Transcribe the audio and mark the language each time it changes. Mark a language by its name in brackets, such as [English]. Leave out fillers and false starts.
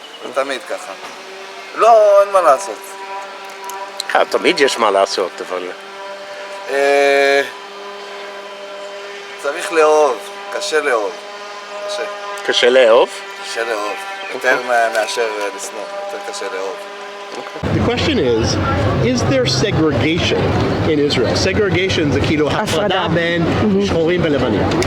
[Hebrew] זה תמיד ככה. לא, אין מה לעשות. תמיד יש מה לעשות, אבל... צריך לאהוב, קשה לאהוב. קשה. קשה לאהוב? קשה לאהוב. יותר מאשר לשנוא, יותר קשה לאהוב. [English] The question is there segregation in Israel? [Hebrew] Segregation זה כאילו הפרדה בין שחורים ולבנים.